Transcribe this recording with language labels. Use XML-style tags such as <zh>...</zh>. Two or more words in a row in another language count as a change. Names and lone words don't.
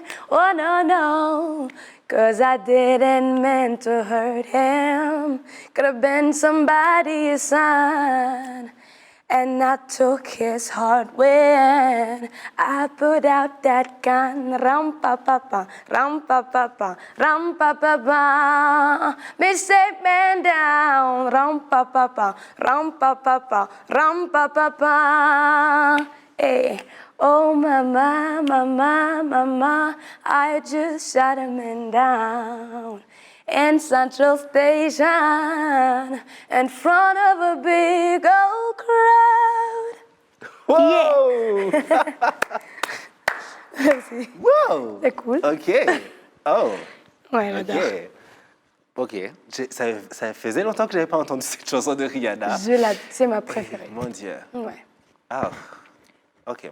<en>Oh no, no, 'cause I didn't mean to hurt him. Could have been somebody's son. And I took his heart when I put out that gun. Ram pa pa pa, ram pa pa pa, ram pa pa pa. Me set man down. Ram pa pa pa, ram pa pa pa, ram pa pa pa. Hey. Oh mama, mama, mama, I just shot a man down in Central Station in front of a big old crowd. Wow!</en> <fr>Merci. Wow! C'est cool. OK. Oh. Ouais, j'adore. OK. Ça faisait longtemps que je n'avais pas entendu cette chanson de Rihanna. C'est ma préférée. Mon Dieu. Ouais. Ah, OK.</fr>